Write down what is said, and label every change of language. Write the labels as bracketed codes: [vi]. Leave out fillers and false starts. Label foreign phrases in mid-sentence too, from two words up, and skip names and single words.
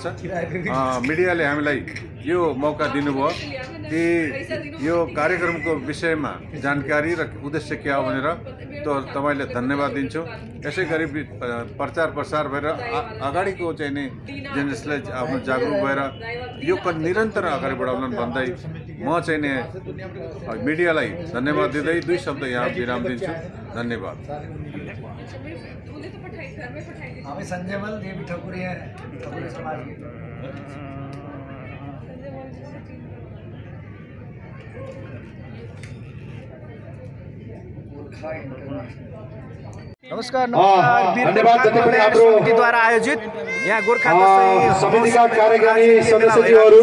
[ne] मिडियाले हामीलाई यो मौका दिनुभयो कि यो कार्यक्रमको विषयमा जानकारी र उद्देश्य के हो भनेर तपाईँले धन्यवाद दिन्छु। यसै गरी प्रचार प्रसार भएर अगाडिको चाहिँ नि जेनेरेसनलाई आफ्नो जागरुक भएर यो निरन्तर अगाडि बढाउन भन्दै म चाहिँ नि मिडियालाई धन्यवाद दिँदै 2 शब्द यहाँ विराम दिन्छु। धन्यवाद। [hi] हमें संजयमल देवी ठाकुरी हैं, ठाकुरी समाज के। [ne] नमस्कार धन्यवाद। जति पनि हाम्रो समितिद्वारा आयोजित यहाँ गोर्खा समितिका कार्यकारी सदस्यज्यूहरू